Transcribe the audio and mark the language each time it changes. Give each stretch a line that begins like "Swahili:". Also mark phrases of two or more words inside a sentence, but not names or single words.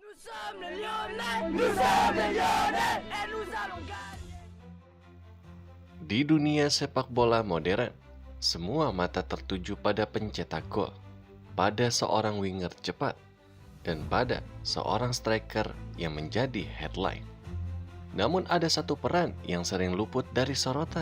French: sommes les Lyonnais, nous sommes les Lyonnais, et nous allons gagner.
Indonesian: Di dunia sepak bola modern, semua mata tertuju pada pencetak gol, pada seorang winger cepat, dan pada seorang striker yang menjadi headline. Namun ada satu peran yang sering luput dari sorotan.